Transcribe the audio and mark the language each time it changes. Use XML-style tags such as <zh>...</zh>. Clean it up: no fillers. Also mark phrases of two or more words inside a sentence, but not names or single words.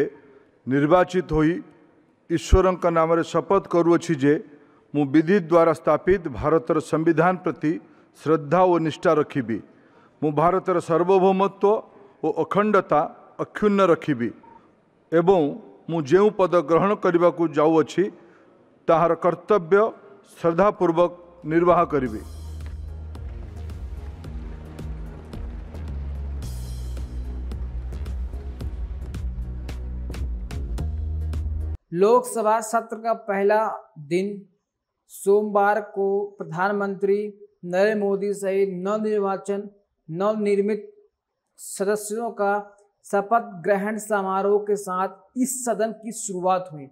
<or>ନିର୍ବାଚିତ ହୋଇ ଈଶ୍ୱରଙ୍କ ନାମରେ ଶପଥ କରୁଅଛି ଯେ ମୁଁ ବିଧି ଦ୍ୱାରା ସ୍ଥାପିତ ଭାରତର ସମ୍ବିଧାନ ପ୍ରତି ଶ୍ରଦ୍ଧା ଓ ନିଷ୍ଠା ରଖିବି। ମୁଁ ଭାରତର ସାର୍ବଭୌମତ୍ୱ ଓ ଅଖଣ୍ଡତା ଅକ୍ଷୁଣ୍ଣ ରଖିବି ଏବଂ ମୁଁ ଯେଉଁ ପଦ ଗ୍ରହଣ କରିବାକୁ ଯାଉଅଛି ତାହାର କର୍ତ୍ତବ୍ୟ ଶ୍ରଦ୍ଧାପୂର୍ବକ ନିର୍ବାହ କରିବି।</or> <hi>लोकसभा सत्र का पहला दिन सोमवार को प्रधानमंत्री नरेंद्र मोदी सहित नवनिर्मित सदस्यों का शपथ ग्रहण समारोह के साथ इस सदन की शुरुआत हुई।</hi>